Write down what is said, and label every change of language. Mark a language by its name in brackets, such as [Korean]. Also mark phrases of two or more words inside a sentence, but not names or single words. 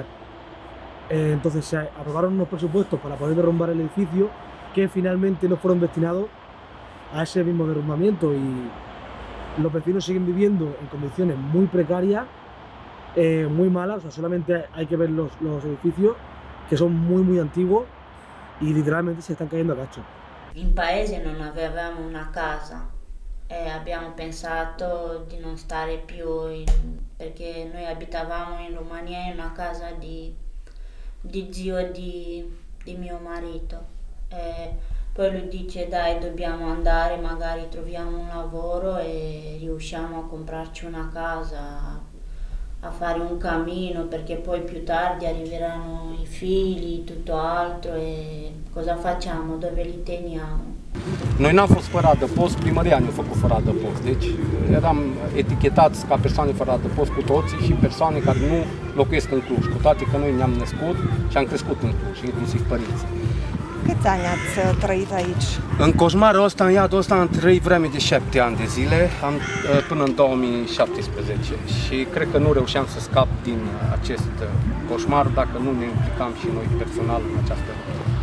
[Spanish] Entonces se aprobaron unos presupuestos para poder derrumbar el edificio que finalmente no fueron destinados a ese mismo derrumbamiento y los vecinos siguen viviendo en condiciones muy precarias, muy malas. O sea, solamente hay que ver los edificios [Italian] che sono [Spanish] muy antiguos e literalmente [Italian] si stanno [Spanish] cayendo a caccio. [Italian] In paese non avevamo una casa e abbiamo pensato di non stare più perché noi abitavamo in Romania in una casa di zio di mio marito. E poi lui dice dai dobbiamo andare, magari troviamo un lavoro e riusciamo a comprarci una casa, a fare un cammino perché poi più tardi arriveranno i figli, tutto altro e cosa facciamo, dove li teniamo? [Romanian] Noi n-am fost fără adăpost, primăria ne-a făcut fără adăpost, deci eram etichetați ca persoane fără adăpost cu toții și persoane care nu locuiesc în Cluj, cu toate că noi ne-am născut și am crescut în Cluj, inclusiv părinții. Câți ani ați trăit aici? În coșmarul ăsta, în iadul ăsta, am trăit vreme de 7 ani de zile, până în 2017 și cred că nu reușeam să scap din acest coșmar dacă nu ne implicam și noi personal în această luptă.